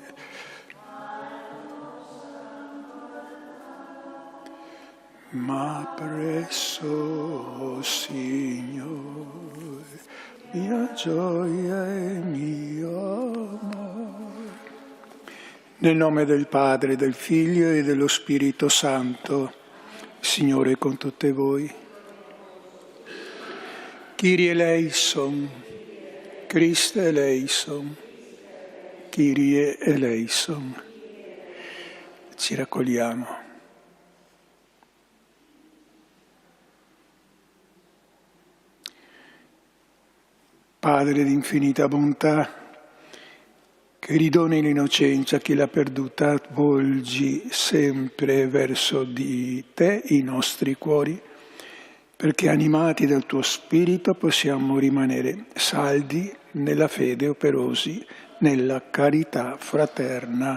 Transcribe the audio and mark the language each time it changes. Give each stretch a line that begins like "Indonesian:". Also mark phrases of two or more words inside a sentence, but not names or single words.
Italian: Ma presso, Signore, mia gioia e mio amore. Nel nome del Padre, del Figlio e dello Spirito Santo, Signore con tutte voi.
Greek: Kyrie eleison, Christe eleison, Kyrie eleison.
Italian: Ci raccogliamo. Padre di infinita bontà, che ridoni l'innocenza a chi l'ha perduta, volgi sempre verso di te i nostri cuori, perché animati dal tuo Spirito possiamo rimanere saldi nella fede, operosi nella carità fraterna.